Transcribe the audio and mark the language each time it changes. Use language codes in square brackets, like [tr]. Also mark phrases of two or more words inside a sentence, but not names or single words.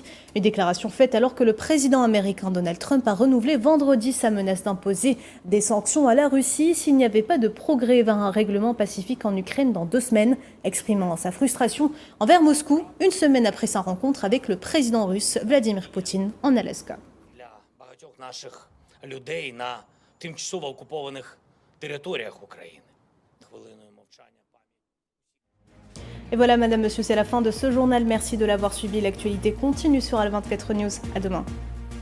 [fr] Une déclaration faite alors que le président américain Donald Trump a renouvelé vendredi sa menace d'imposer des sanctions à la Russie s'il n'y avait pas de progrès vers un règlement pacifique en Ukraine dans 2 semaines, exprimant sa frustration envers Moscou une semaine après sa rencontre avec le président russe Vladimir Poutine en Alaska. [uk] Тимчасово окупованих територіях України. Хвилиною мовчання. [fr] Et voilà, madame, monsieur, c'est la fin de ce journal. Merci de l'avoir suivi. L'actualité continue sur Al24 News. À demain.